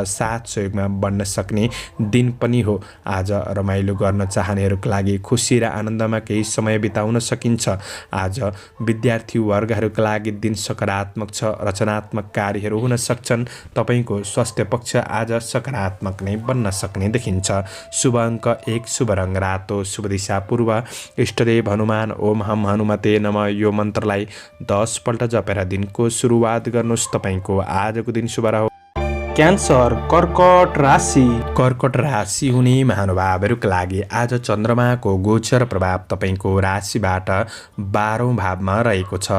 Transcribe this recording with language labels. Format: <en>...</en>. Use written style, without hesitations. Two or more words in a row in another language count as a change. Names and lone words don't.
<ne>साथ सहयोगमा बढ्न सक्ने दिन पनि हो। आज रमाइलो गर्न चाहनेहरूका लागि खुसी र आनन्दमा केही समय बिताउन सकिन्छ। आज विद्यार्थी वर्गहरूका लागि दिन सकारात्मक छ। रचनात्मक कार्यहरू हुन सक्छन्। तपाईँको स्वास्थ्य पक्ष आज सकारात्मक नै बन्न सक्ने देखिन्छ। शुभ अङ्क 1, शुभ रङ रातो, शुभ दिशा पूर्व, इष्टदेव हनुमान।</ne> <sa>ओम हम हनुमते नमः</sa> <ne>यो मन्त्रलाई 10 पल्ट जपेर दिनको सुरुवात गर्नुहोस्। तपाईँको आजको दिन शुभ रहोस्। क्यान्सर कर्कट राशि। कर्कट राशि हुने महानुभावहरूका लागि आज चन्द्रमाको गोचर प्रभाव तपाईँको राशिबाट 12औं भावमा रहेको छ।</ne>